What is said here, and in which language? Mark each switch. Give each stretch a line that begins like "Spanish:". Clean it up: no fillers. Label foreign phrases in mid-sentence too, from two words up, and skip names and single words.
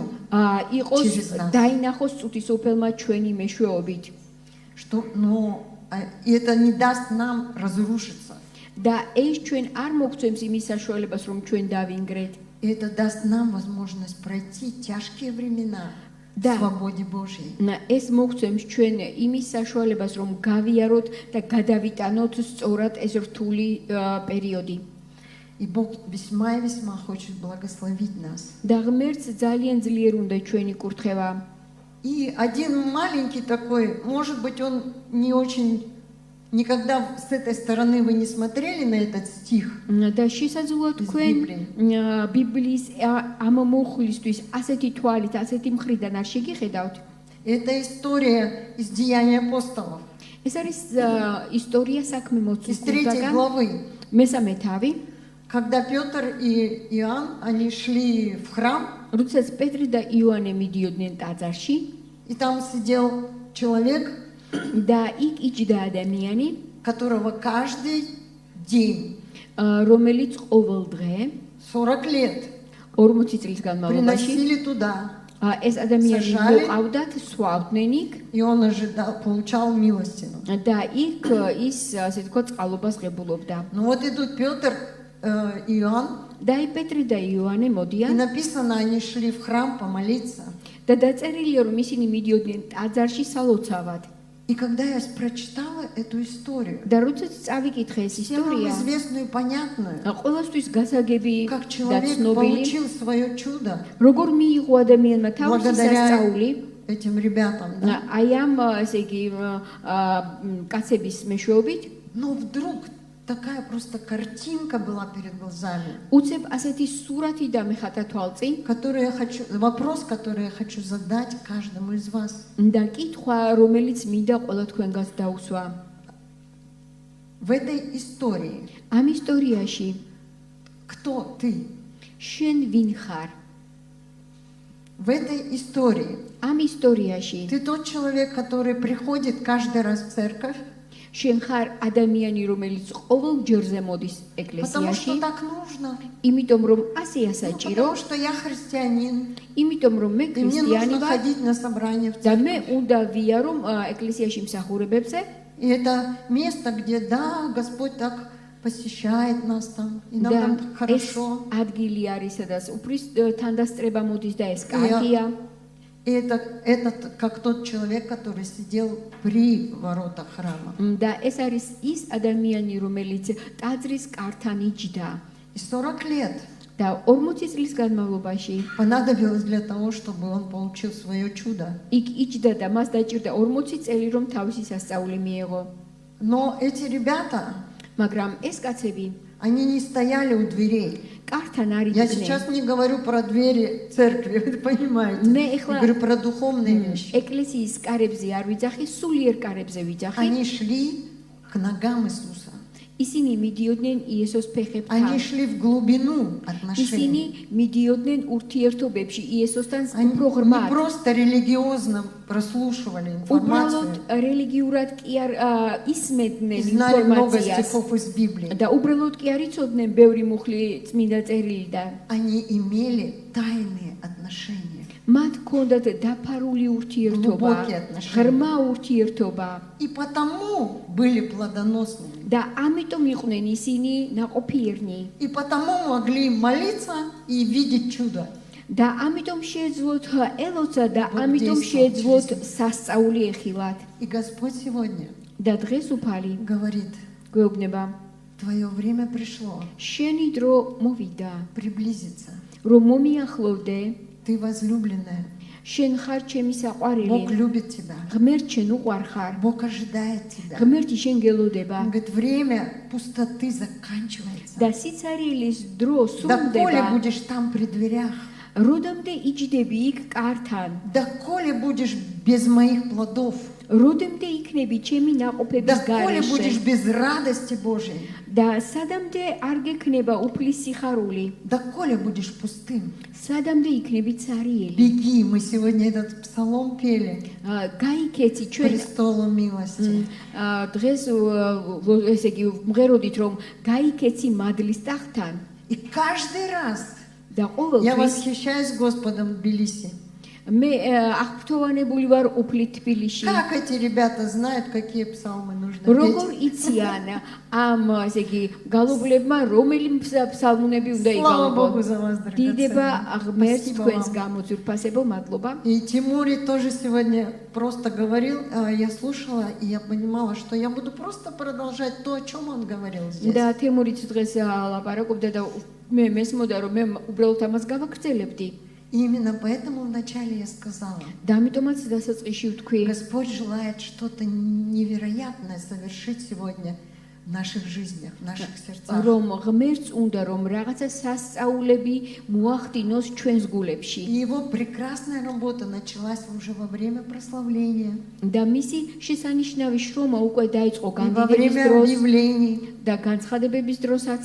Georgian: იყოს
Russian: через нас.
Georgian: დაინახოს წუთისოფელმა ჩვენი მეშვეობით
Russian: и это не даст нам разрушиться.
Georgian: და ეს ჩვენ არ მოგწევს იმის საშუალებას რომ ჩვენ დავინგრეთ
Russian: И это даст нам возможность пройти тяжкие времена в Да. свободе Божьей.
Georgian: ეს მოგწევს ჩვენ იმის საშუალებას რომ გავიაროთ და გადავიტანოთ სწორად ეს რთული პერიოდი
Russian: И Бог весьма и весьма хочет благословить нас.
Georgian: და ღმერთს ძალიან ძლიერ უნდა ჩვენი კურთხევა.
Russian: И один маленький такой, может быть, он не очень, никогда с этой стороны вы не смотрели на этот стих.
Georgian: და შესაძლოა თქვენ ბიბლიის ამ მუხლისთვის ასეთი თვალით, ასეთი მხრიდან არ შეგიხედავთ.
Russian: Это история из Деяний апостолов,
Georgian: ეს არის ისტორია საქმე
Russian: из 3
Georgian: მოციქულთაგან
Russian: главы.
Georgian: მესამე თავი,
Russian: Когда Петр и Иоанн, они шли в храм,
Georgian: როდესაც პეტრე და იოანე მიდიოდნენ ტაძარში
Russian: и там сидел человек,
Georgian: და იქ იჯდა ადამიანი,
Russian: которого каждый день,
Georgian: რომელიც ყოველ დღე
Russian: 40 лет,
Georgian: 40 წლის განმავლობაში
Russian: приносили туда,
Georgian: ეს ადამიანი
Russian: Сажали.
Georgian: მოყავდათ, სვავდნენ იქ
Russian: и он ожидал, получал милостину.
Georgian: და იქ ის ასე თქვა წყალობას ღებულობდა.
Russian: Ну вот идут Петр и Иоанн,
Georgian: და აი პეტრე და იოანე
Russian: и
Georgian: მოდიან
Russian: написано, они шли в храм помолиться.
Georgian: და დაწერილია რომ ისინი მიდიოდნენ ტაძარში სალოცავად.
Russian: И когда я прочитала эту историю,
Georgian: და როდესაც წავიკითხე ეს
Russian: всем нам
Georgian: ისტორია,
Russian: известную и понятную,
Georgian: ყველასთვის გასაგები
Russian: как
Georgian: და
Russian: человек
Georgian: ცნობილი,
Russian: получил свое чудо
Georgian: როგორ მიიღო ადამიანმა თავისი
Russian: благодаря
Georgian: სასწაული
Russian: этим ребятам, да?
Georgian: აი ამ ესე იგი კაცების მეშვეობით,
Russian: Но вдруг такая просто картинка была перед глазами,
Georgian: უცებ ასეთი სურათი დამეხატა თვალწინ
Russian: вопрос, который я хочу задать каждому из вас.
Georgian: და კითხვა, რომელიც მინდა ყველა თქვენგანს დაუსვა.
Russian: В этой истории
Georgian: ამ ისტორიაში
Russian: кто ты?
Georgian: შენ ვინ ხარ?
Russian: В этой истории
Georgian: ამ ისტორიაში
Russian: ты тот человек, который приходит каждый раз в церковь,
Georgian: შენ ხარ ადამიანი, რომელიც ყოველ ჯერზე მოდის
Russian: потому что
Georgian: ეკლესიაში,
Russian: так нужно,
Georgian: იმიტომ რომ ასეა
Russian: ну,
Georgian: საჭირო,
Russian: потому что я христианин,
Georgian: იმიტომ რომ მე
Russian: и мне нужно
Georgian: ქრისტიანი ვარ
Russian: ходить на собрания в
Georgian: და
Russian: церковь.
Georgian: მე უნდა ვიარო ეკლესიაში მსახურებებზე.
Russian: И это место, где, да, Господь так посещает нас там, и нам
Georgian: და
Russian: там
Georgian: ეს
Russian: хорошо.
Georgian: ადგილი არის, სადაც უფრის თანდასწრება მოდის და ეს კარგია.
Russian: И это как тот человек, который сидел при воротах храма.
Georgian: და ეს არის ის ადამიანი, რომელიც ტაძრის კართან იჯდა
Russian: И 40 лет
Georgian: და 40 წლის განმავლობაში
Russian: понадобилось для того, чтобы он получил свое чудо.
Georgian: იქ იჯდა და მას დაჭირდა 40 წელი, რომ თავისი სასწაული მიეღო.
Russian: Но эти ребята,
Georgian: მაგრამ ეს კაცები
Russian: они не стояли у дверей.
Georgian: კართან არ
Russian: Я
Georgian: იდგნენ.
Russian: сейчас не говорю про двери церкви, вы понимаете.
Georgian: მე
Russian: Я
Georgian: ეხლა
Russian: говорю про духовные вещи.
Georgian: ეკლესიის კარებზე არ ვიძახი, სულიერ კარებზე ვიძახი.
Russian: Они шли к ногам Иисуса.
Georgian: ისინი მიდიოდნენ იესოს
Russian: Они
Georgian: ფეხებთან.
Russian: шли в глубину отношений.
Georgian: ისინი მიდიოდნენ ურთიერთობებში იესოსთან
Russian: Они
Georgian: უფრო
Russian: не
Georgian: ღრმად.
Russian: просто религиозно прослушивали
Georgian: უბრალოდ
Russian: информацию
Georgian: რელიგიურად კი არ ისმენდნენ
Russian: и знали много
Georgian: ინფორმაციას
Russian: стихов из Библии.
Georgian: და უბრალოდ კი არ იცოდნენ ბევრი მუხლი წმინდა წერილიდან.
Russian: Они имели тайные отношения.
Georgian: მათ ჰქონდათ დაფარული ურთიერთობა,
Russian: Глубокие отношения.
Georgian: ღრმა ურთიერთობა
Russian: И потому были плодоносными. და ამიტომ იყვნენ ისინი ნაყოფიერნი И потому могли молиться и видеть чудо.
Georgian: და ამიტომ შეეძლოთ ელოცა და
Russian: Бог
Georgian: ამიტომ
Russian: действовал
Georgian: შეეძლოთ
Russian: через
Georgian: სასწაული ეხილათ
Russian: И Господь сегодня
Georgian: და დღეს უფალი
Russian: говорит,
Georgian: გვეუბნება
Russian: твое время пришло
Georgian: შენი დრო მოვიდა
Russian: приблизиться.
Georgian: რომ მომიახლოვდე
Russian: Ты возлюбленная.
Georgian: შენ ხარ ჩემი
Russian: Бог
Georgian: საყვარელი
Russian: любит тебя.
Georgian: ღმერთ შენ უყვარ ხარ
Russian: Бог ожидает тебя.
Georgian: ღმერთი შენ გელოდება
Russian: Он говорит, время пустоты заканчивается.
Georgian: და სიცარიელის დრო
Russian: Доколе
Georgian: სრულდება
Russian: будешь там при дверях,
Georgian: როდამდე იჯდები იქ კართან
Russian: доколе будешь без моих плодов,
Georgian: როდემდე იქნები ჩემი ნაყოფების
Russian: доколе будешь
Georgian: გარეშე
Russian: без радости Божией,
Georgian: და სადამდე არ გექნება უფლის სიხარული
Russian: доколе будешь пустым.
Georgian: სადამდე იქნები цариელი
Russian: Беги, мы сегодня этот псалом пели,
Georgian: გაიქეცი ჩვენ
Russian: престолу милости.
Georgian: დღეს ესე იგი მღეროდით რომ გაიქეცი მადლის ტახტთან
Russian: И каждый раз
Georgian: და
Russian: я
Georgian: ყოველთვის
Russian: восхищаюсь Господом в Тбилиси.
Georgian: მე აღფრთოვანებული ვარ უფლით თბილისში
Russian: Как эти ребята знают, какие псалмы нужно
Georgian: როგორ
Russian: петь?
Georgian: იციან ამ ესე იგი გალობლებმა რომელი ფსალმუნები უნდა
Russian: Слава Богу
Georgian: იგალობონ
Russian: за вас,
Georgian: დიდება
Russian: драгоценные.
Georgian: ღმერთს
Russian: Спасибо
Georgian: თქვენს
Russian: вам.
Georgian: გამო ძვირფასებო მადლობა
Russian: И Тимури тоже сегодня просто говорил, я слушала, и я понимала, что я буду просто продолжать то, о чем он говорил здесь.
Georgian: და თემურიც დღეს ლაპარაკობდა და მე მესმოდა რომ მე უბრალოდ ამას გავაგრძელებდი
Russian: И именно поэтому вначале я сказала,
Georgian: და ამიტომაც დასაწყისში ვთქვი
Russian: Господь желает что-то невероятное совершить сегодня в наших жизнях, в наших сердцах.
Georgian: რომ ღმერთს უნდა რომ რაღაცა სასწაულები მოახდინოს ჩვენს გულებში
Russian: И его прекрасная работа началась уже во время прославления,
Georgian: და მისი შესანიშნავი შრომა უკვე დაიწყო
Russian: и во
Georgian: განდიდების
Russian: время
Georgian: დროს
Russian: объявлений.
Georgian: და განცხადებების დროსაც